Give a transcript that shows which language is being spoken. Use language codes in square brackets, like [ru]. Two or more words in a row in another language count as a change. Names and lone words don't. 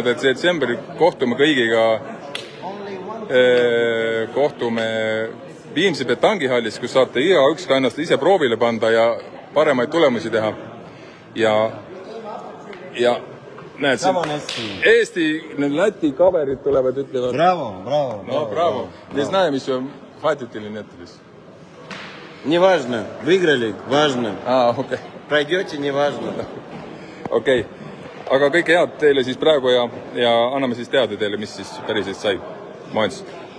[et] detsembri kohtume kõigiga, kohtume Viimsi Betangihallis, kus saate igaüks ka ennast ise proovile panda ja paremaid tulemusi teha. Ja näed siin, Eesti, need Läti kaverid tulevad, ütlevad. Bravo. No, bravo. [ru] Не знаем еще, хватит или нет здесь. Неважно, выиграли, важно. Okei. Пройдете, неважно. Okei. [et] Aga kõike head teile siis praegu ja anname siis teada teile, mis siis päriselt sai. Moens.